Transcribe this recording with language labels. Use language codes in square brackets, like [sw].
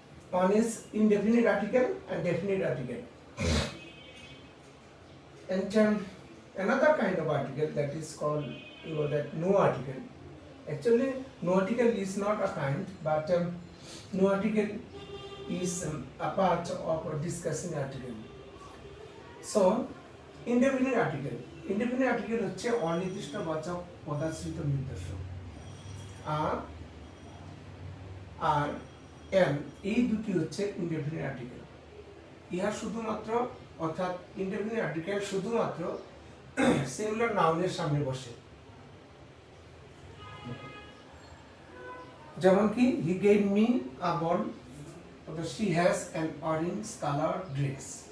[en] One is indefinite article and definite article, and another kind of article that is called no article. Actually, no article is not a kind, but no article is a part of discussing article. So, indefinite article [bn] হচ্ছে অনির্দিষ্টবাচক পদাশ্রিত নির্দেশ্য। আর M এই দুটি হচ্ছে indefinite article. ইহা শুধুমাত্র অর্থাৎ indefinite article শুধুমাত্র singular নাউনের সামনে বসে। যেমন কি [en] he gave me a ball, she has an orange color dress.